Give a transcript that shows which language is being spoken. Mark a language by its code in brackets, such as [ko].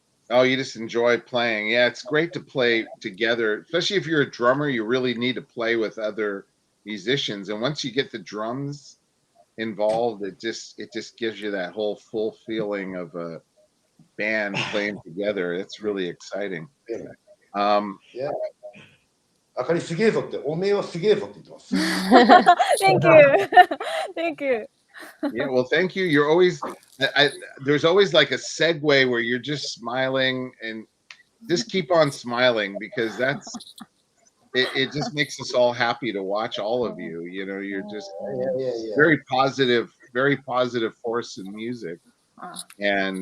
[en] Oh, you just enjoy playing. Yeah, it's great to play together, especially if you're a drummer. You really need to play with other musicians, and once you get the drums involved, it just gives you that whole full feeling of a band playing together. It's really exciting. Yeah. [ja] あかりすげえぞって、おめえはすげえぞって言ってます。 [en] Thank you. Thank you. Yeah, well, thank you. You're always there's always like a segue where you're just smiling, and just keep on smiling, because it just makes us all happy to watch all of you. You know, you're just very positive force in music, and